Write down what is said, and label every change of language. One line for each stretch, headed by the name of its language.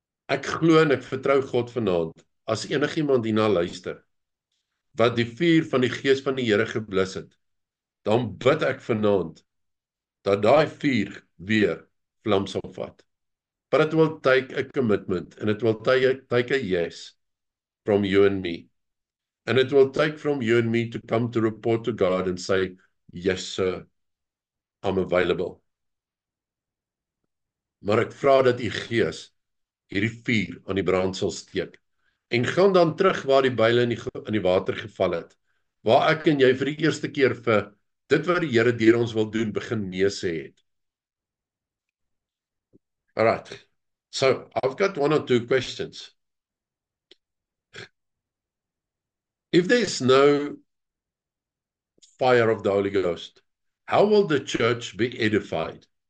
Afrikaans: Ek glo en ek vertrou God vanaand, as enigiemand hierna luister, wat die vuur van die Gees van die Here geblus het, dan bid ek vanaand, dat daai vuur weer vlam sal vat.
English: But it will take a commitment, and it will take a yes from you and me. And it will take from you and me to come to report to God and say, yes sir, I'm available.
Afrikaans: Maar ek vra dat die Gees hierdie vuur aan die brand sal steek. En gaan dan terug waar die byle in die water geval het, waar ek en jy vir die eerste keer vir dit wat die Here deur ons wil doen, begin nee sê het.
English: Alright, so I've got one or two questions. If there's no fire of the Holy Ghost, how will the church be edified?